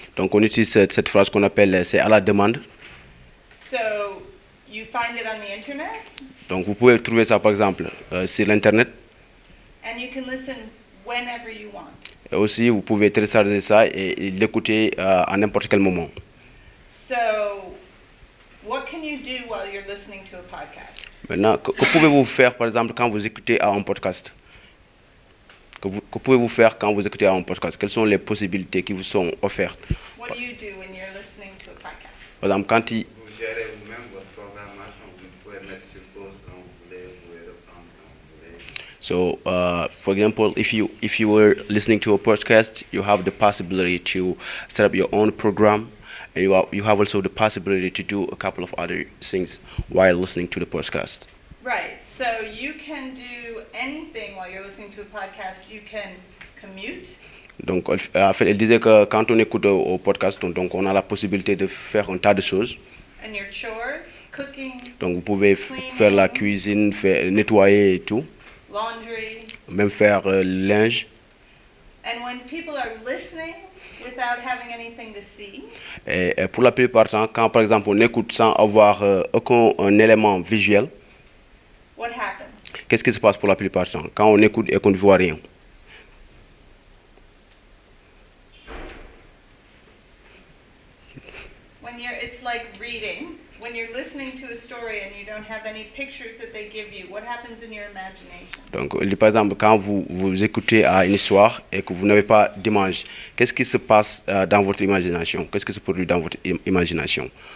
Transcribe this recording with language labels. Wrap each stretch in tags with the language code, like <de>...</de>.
<fr>donc on utilise cette phrase qu'on appelle c'est à la demande.</fr> <en>So you find it on the internet</en> <fr>Donc vous pouvez trouver ça par exemple sur l'internet.</fr> <en>and you can listen whenever you want.</en> <fr>Et aussi vous pouvez télécharger ça et l'écouter à n'importe quel moment.</fr> <en>So what can you do while you're listening to a podcast?</en> <fr>Maintenant, que pouvez-vous faire par exemple quand vous écoutez à un podcast? Que pouvez-vous faire quand vous écoutez un podcast? Quelles sont les possibilités qui vous sont offertes?</fr> <en>What do you do when you're listening to a podcast?</en> <fr>Par exemple, quand il... Vous gérez vous-même votre programmation, vous pouvez mettre sur pause quand vous voulez, vous pouvez reprendre quand vous voulez.</fr> <en>So, for example, if you were listening to a podcast, you have the possibility to set up your own program, and you have also the possibility to do a couple of other things while listening to the podcast. Right, so you can do anything while you're listening to a podcast. You can commute,</en> <fr>Donc, en fait, elle disait que quand on écoute au podcast, donc on a la possibilité de faire un tas de choses.</fr> <en>and your chores, cooking,</en> <fr>Donc, vous pouvez faire la cuisine, nettoyer et tout,</fr> <en>laundry.</en> <fr>même faire le linge.</fr> <en>And when people are listening without having anything to see,</en> <fr>Et pour la plupart du temps, quand par exemple on écoute sans avoir aucun un élément visuel,</fr> <en>what happens?</en> <fr>qu'est-ce qui se passe pour la plupart du temps quand on écoute et qu'on ne voit rien?</fr> <en>It's like reading. When you're listening to a story and you don't have any pictures that they give you, what happens in your imagination?</en> <fr>Donc, par exemple, quand vous écoutez une histoire et que vous n'avez pas d'image, qu'est-ce qui se passe dans votre imagination? Qu'est-ce qui se produit dans votre imagination?</fr>